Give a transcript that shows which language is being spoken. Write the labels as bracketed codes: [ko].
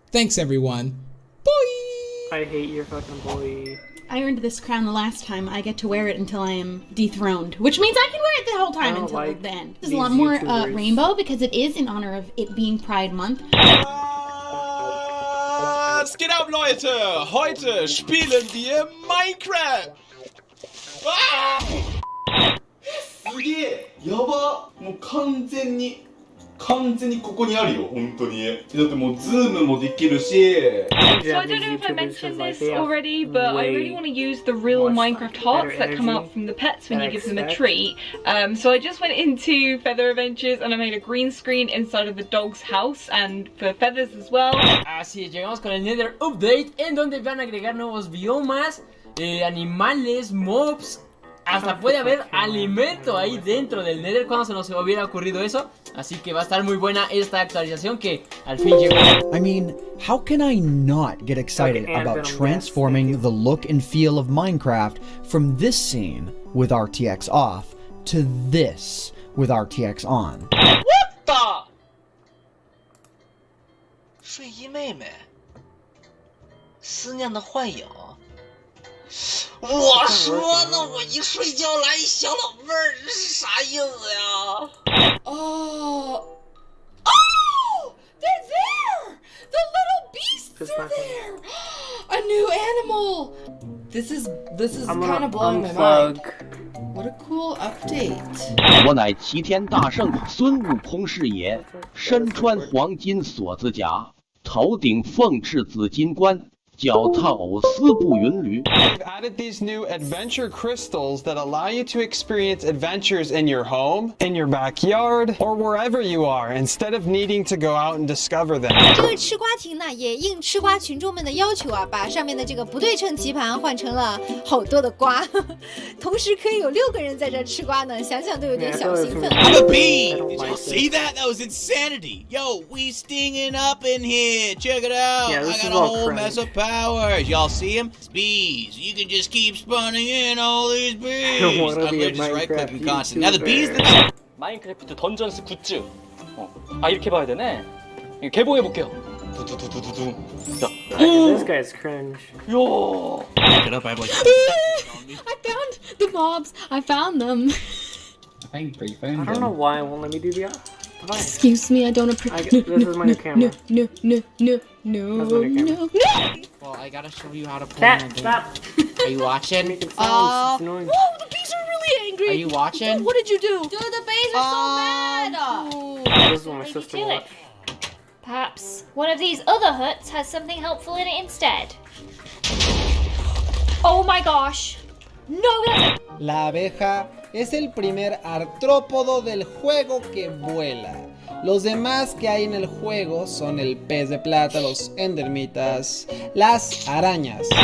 [en] Thanks everyone. Bye! I hate your fucking boy. I earned this crown the last time. I get to wear it until I am dethroned, which means I can wear it the whole time until the end. There's a lot more rainbow because it is in honor of it being Pride Month. [de] Was geht ab, Leute? Heute spielen wir Minecraft! [ja] すげえやばもう完全に完全にここにあるよ、本当に。だってもうズームもできるし。 [en] So I don't know if I mentioned this already, but I really want to use the real Minecraft hearts that come out from the pets when you give them a treat. So I just went into Feather Adventures and I made a green screen inside of the dog's house and for Feathers as well. [es] Así es, llegamos con el Nether Update en donde van a agregar nuevos biomas, animales, mobs. Hasta puede haber alimento ahí dentro del Nether. Cuando se nos hubiera ocurrido eso. Así que va a estar muy buena esta actualización que al fin llegó. [en] I mean, how can I not get excited about transforming the look and feel of Minecraft from this scene with RTX off to this with RTX on? What the? [zh] 睡衣妹妹，思念的幻影。我说呢，我一睡觉来一小老妹儿，这是啥意思呀？ [en] Oh, oh, they're there! The little beasts are there! A new animal! This is kind of blowing my mind. What a cool update. [zh] 我乃齐天大圣孙悟空是也，身穿黄金锁子甲，头顶凤翅紫金冠。脚踏藕丝布云驴。 [en] We've added these new adventure crystals that allow you to experience adventures in your home, in your backyard, or wherever you are, instead of needing to go out and discover them. [zh] 这个吃瓜亭呢，也应吃瓜群众们的要求啊，把上面的这个不对称棋盘换成了好多的瓜，同时可以有6个人在这吃瓜呢，想想都有点小兴奋。 [en] I'm a bee! Did you see that? That was insanity! Yo, we stinging up in here! Check it out! Yeah, I got a whole mess of powers! Y'all see them? It's bees. You can just keep spawning in all these bees. I'm just right-clicking constant. Now the bees... [ko] 마인크래프트 던전스 굿즈. 이렇게 봐야 되네. 개봉해볼게요. 두두두두두두. 자. [en] This guy's cringe. Yo. Get up, I found the mobs. I found them. I don't know why it won't let me do the device. Excuse me, I don't appreciate. This is my new camera. No. Well, I gotta show you how to play. Stop. Are you watching? Whoa, the bees are really angry. Are you watching? Dude, what did you do? Dude, the bees are so bad. This is what my sister watched. Perhaps one of these other huts has something helpful in it instead. Oh my gosh. No. [es] La abeja es el primer artrópodo del juego que vuela. Los demás que hay en el juego son el pez de plata, los endermitas, las arañas.